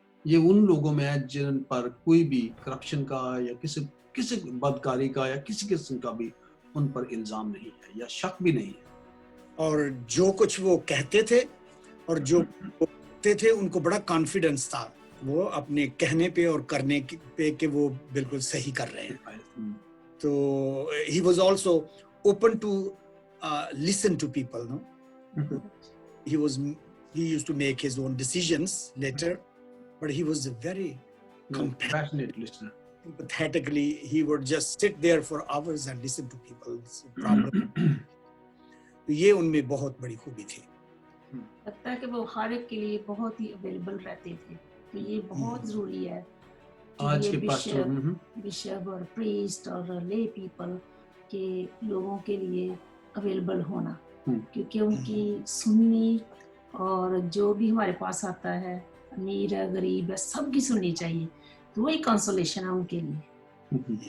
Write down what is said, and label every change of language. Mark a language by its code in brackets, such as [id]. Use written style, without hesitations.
[hi] ये उन लोगों में है जिन पर कोई भी करप्शन का या किसी बदकारी का या किसी किस्म का भी उन पर इल्जाम नहीं है या शक भी नहीं है। और जो कुछ वो कहते थे और जो वो कहते थे, उनको बड़ा कॉन्फिडेंस था वो अपने कहने पे और करने पे कि वो बिल्कुल सही कर रहे हैं। [en] तो he was also open to listen to people, no? He used to make his own decisions later, but he was a very compassionate listener. Empathetically, he would just sit there for hours and listen to people's problems. [hi] तो ये उनमें बहुत बड़ी खूबी थी। लगता है कि वो हर एक के लिए बहुत ही अवेलेबल रहते थे, तो ये बहुत जरूरी है आज के बिशप और प्रीस्ट और ले पीपल के लोगों के लिए अवेलेबल होना, क्योंकि उनकी सुननी और जो भी हमारे पास आता है, अमीर है गरीब है, सबकी सुननी चाहिए, तो वही कंसोलेशन है उनके लिए।